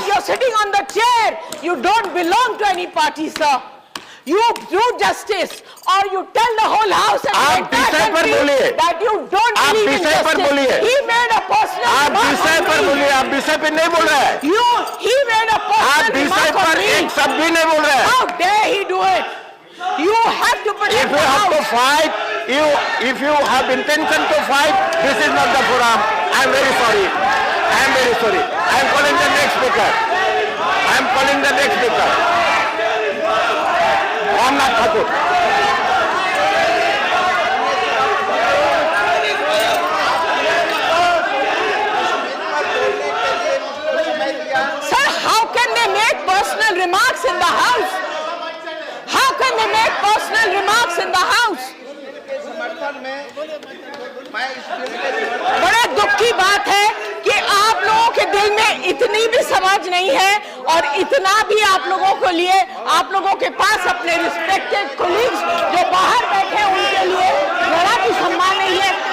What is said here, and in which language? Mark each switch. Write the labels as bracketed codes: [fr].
[en] You're sitting on the chair. You don't belong to any party, sir. You do justice, or you tell the whole house and the entire country that you don't believe in justice. He made a personal remark on me. [hi] आप विषय पर बोलिए, आप विषय पे नहीं बोल रहे हैं। [en] He made a personal remark on me. [hi] एक शब्द भी नहीं बोल रहे हैं। [en] How dare he do it? You have to protect the house. If you have to fight, if you have intention to fight, this is not the forum. I am very sorry. I am very sorry. I am calling the next speaker. I am calling the next speaker. Ramnath Thakur. Sir, how can they make personal remarks in the house? How can they make personal remarks in the house? [hi] बड़े दुख की बात है कि आप लोगों के दिल में इतनी भी समझ नहीं है और इतना भी आप लोगों को लिए, आप लोगों के पास अपने रिस्पेक्टेड कोलीग्स जो बाहर बैठे हैं उनके लिए जरा भी सम्मान नहीं है।